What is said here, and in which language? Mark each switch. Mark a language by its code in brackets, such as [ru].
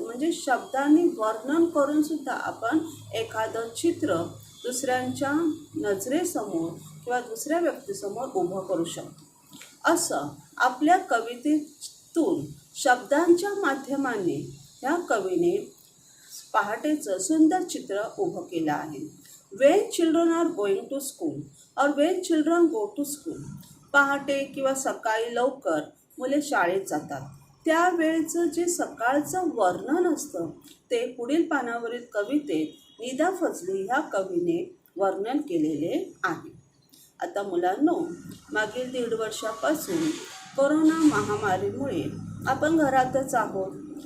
[mr] म्हणजे शब्दांनी वर्णन करून सुद्धा आपण एखादं चित्र दुसऱ्यांच्या नजरेसमोर किंवा दुसऱ्या व्यक्तीसमोर उभं करू शकतो. असं आपल्या कवितेतून शब्दांच्या माध्यमाने ह्या कवीने पहाटेचं सुंदर चित्र उभं केलं आहे. [en] When children are going to school और when children go to school. [mr] पहाटे किंवा सकाळी लवकर मुले शाळेत जातात. त्यावेळेचं जे सकाळचं वर्णन असतं ते पुढील पानावरील कवितेत निदा फजली ह्या कवीने वर्णन केलेले आहे. आता मुलांनो, मागील 1.5 वर्षापासून कोरोना महामारीमुळे आपण घरातच आहोत.